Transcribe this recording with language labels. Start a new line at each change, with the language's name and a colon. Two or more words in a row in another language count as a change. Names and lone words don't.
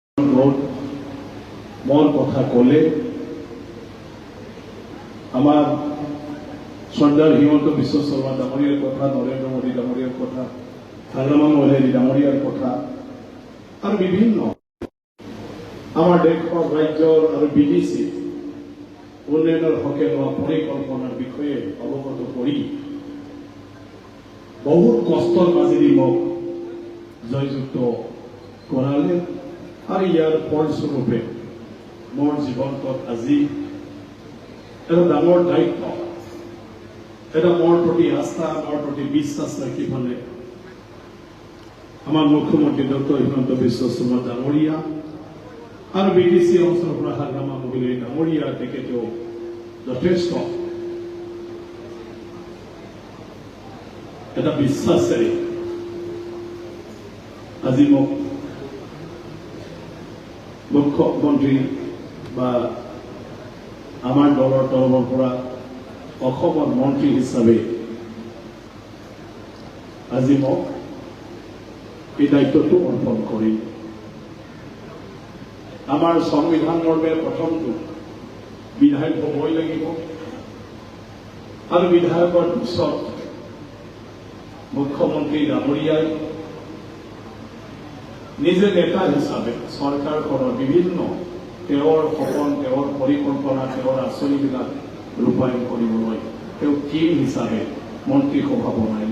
Assamese: মন কথা কলে আমার সর্দার হিমন্ত বিশ্ব শর্মা ডাঙরিয়ার কথা, নরেন্দ্র মোদী ডাঙরিয়ার কথা, থাগলামাং ওয়াইলি ডাঙরিয়ার কথা আর বিভিন্ন আমার দেশ রাজ্যর আর বিদেশি উন্নয়নের হকে লওয়া পরিকল্পনার বিষয়ে অবগত করি বহুত কষ্টর মাজেদি মোক জয়যুক্ত কৰালে আর ইয়ার ফলস্বরূপে মোর জীবনত আজি এটা ডাঙর দায়িত্ব, এটা মোর প্রতি আস্থা, মোর প্রতি বিশ্বাস রাখি ফেলে আমার মুখ্যমন্ত্রী ডক্টর হিমন্ত বিশ্ব শর্মা ডাঙরিয়া আর বিটিসি অঞ্চল থাগলামাং ওয়াইলি ডাঙরিয়া তেখেতেও যথেষ্ট এটা বিশ্বাসেৰে আজি মোক মুখ্যমন্ত্রী বা আমার দলের তরফের পৰা অসমৰ মন্ত্রী হিসাবে আজি মোক এই দায়িত্বটো অর্পণ কৰি আমার সংবিধান মর্মে প্রথমটো বিধায়ক হবই লাগিব আর বিধায়কৰ পিছত মুখ্যমন্ত্রী ডাঙরিয়াই নিজে নেতা হিসাবে সরকারখনৰ বিভিন্ন তেওঁৰ সপন, তেওঁৰ পৰিকল্পনা, তেওঁৰ আঁচনিবিলাক ৰূপায়ণ কৰিবলৈ তেওঁ টিম হিচাপে মন্ত্ৰীসভা বনাইল।